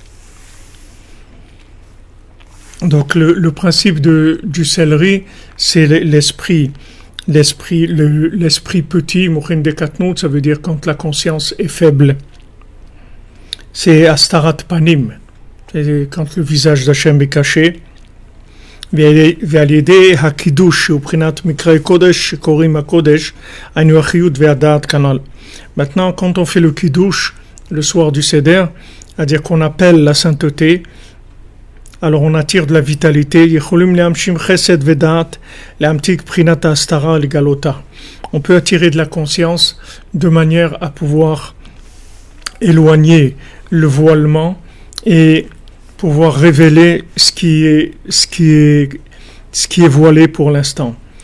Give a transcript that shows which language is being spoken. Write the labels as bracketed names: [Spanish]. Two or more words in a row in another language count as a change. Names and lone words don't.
[French] Donc le principe du céleri, c'est l'esprit petit, [Hebrew] מוחין דקטנות, [French] ça veut dire quand la conscience est faible. C'est [Hebrew] הסתרת פנים, [French] c'est quand le visage d'Hachem est caché. [Hebrew] ועל-ידי הקידוש שהוא בחינת מקראי קודש שקוראים הקודש, היינו החיות והדעת כנ"ל. [French] Maintenant, quand on fait le kiddush le soir du Seder, c'est-à-dire qu'on appelle la sainteté, alors on attire de la vitalité. On peut attirer de la conscience de manière à pouvoir éloigner le voilement et pouvoir révéler ce qui est voilé pour l'instant.